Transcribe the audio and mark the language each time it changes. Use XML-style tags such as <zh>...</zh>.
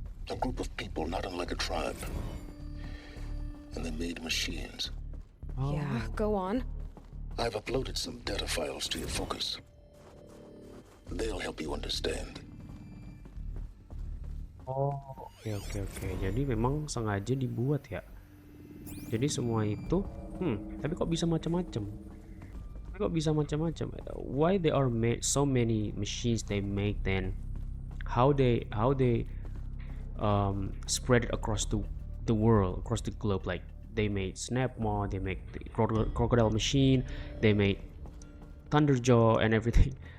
<en>A group of people not unlike a tribe. And they made machines. Yeah, go on. I've uploaded some data files to your Focus. They'll help you understand.</en> <id>Oke. Jadi memang sengaja dibuat ya. Jadi semua itu, tapi kok bisa macam-macam?</id> <en>Why they are made so many machines they make then? How they spread it across the world, across the globe? Like they made Snapmaw, they make the crocodile machine, they made Thunderjaw and everything.</en>